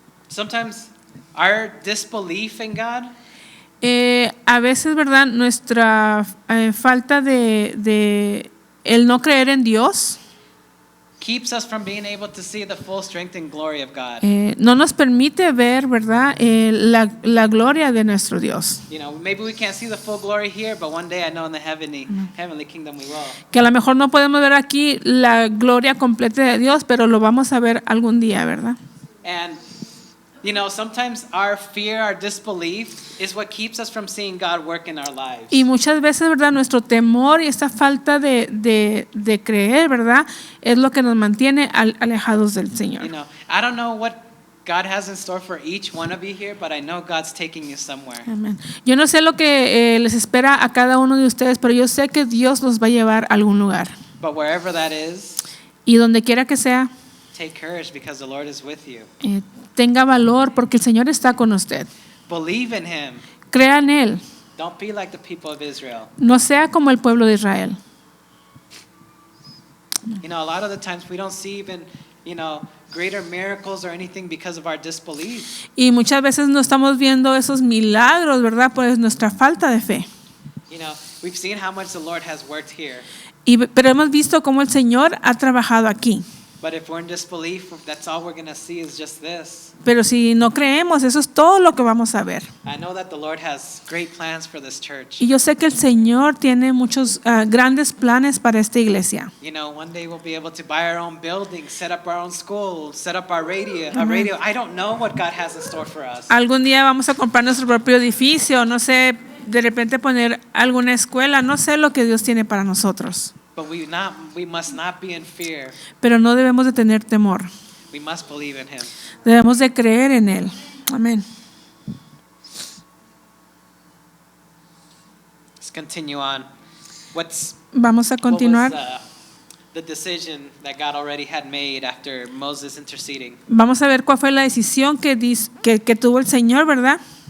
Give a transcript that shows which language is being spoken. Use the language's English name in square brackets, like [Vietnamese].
[English] sometimes our disbelief in God [Spanish] A veces, ¿verdad? Nuestra falta de el no creer en Dios [English] keeps us from being able to see the full strength and glory of God. [Spanish] no nos permite ver, ¿verdad? La gloria de nuestro Dios. [English] Maybe we can't see the full glory here, but one day I know in the heavenly kingdom we will. [Spanish] Que a lo mejor no podemos ver aquí la gloria completa de Dios, pero lo vamos a ver algún día, ¿verdad? [English] And sometimes our fear, our disbelief is what keeps us from seeing God work in our lives. [Spanish] Y muchas veces, ¿verdad? Nuestro temor y esta falta de creer, ¿verdad? Es lo que nos mantiene alejados del Señor. [English] I don't know what God has in store for each one of you here, but I know God's taking you somewhere. [Spanish] Amén. Yo no sé lo que les espera a cada uno de ustedes, pero yo sé que Dios los va a llevar a algún lugar. [English] But wherever that is, [Spanish] Y donde quiera que sea, [English] take courage because the Lord is with you. [Spanish] tenga valor porque el Señor está con usted. [English] Believe in Him. [Spanish] Crea en Él. [English] Don't be like the people of Israel. [Spanish] No sea como el pueblo de Israel. [English] A lot of the times we don't see even, greater miracles or anything because of our disbelief. [Spanish] Y muchas veces no estamos viendo esos milagros, ¿verdad? Por nuestra falta de fe. [English] We've seen how much the Lord has worked here. [Spanish] Pero hemos visto cómo el Señor ha trabajado aquí. [English] But if we're in disbelief, that's all we're going to see is just this. [Spanish] Pero si no creemos, eso es todo lo que vamos a ver. [English] I know that the Lord has great plans for this church. [Spanish] Y yo sé que el Señor tiene muchos grandes planes para esta iglesia. [English] You know, one day we'll be able to buy our own building, set up our own school, set up our radio. I don't know what God has in store for us. [Spanish] Algún día vamos a comprar nuestro propio edificio, no sé, de repente poner alguna escuela, no sé lo que Dios tiene para nosotros. [English] But we must not be in fear. [Spanish] Pero no debemos de tener temor. [English] We must believe in Him. [Spanish] Debemos de creer en Él. Amén. [English] Let's continue on. [Spanish] Vamos a [English] What [Spanish] continuar. [English] was the decision that God already had made after Moses interceding? [Spanish] Vamos a ver cuál fue la decisión que tuvo el Señor, ¿verdad?